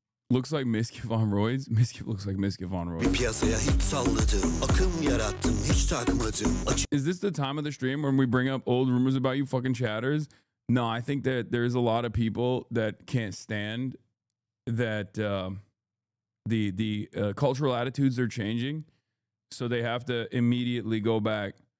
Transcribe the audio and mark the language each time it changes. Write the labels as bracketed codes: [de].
[en] Looks like Miski Von Roy's. Miski looks like Miski Von Roy. [tr] Bir piyasaya hiç salladım. Akım yarattım hiç takmadım. [en] Is this the time of the stream when we bring up old rumors about you fucking chatters? No, I think that there's a lot of people that can't stand that the cultural attitudes are changing, so they have to immediately go back.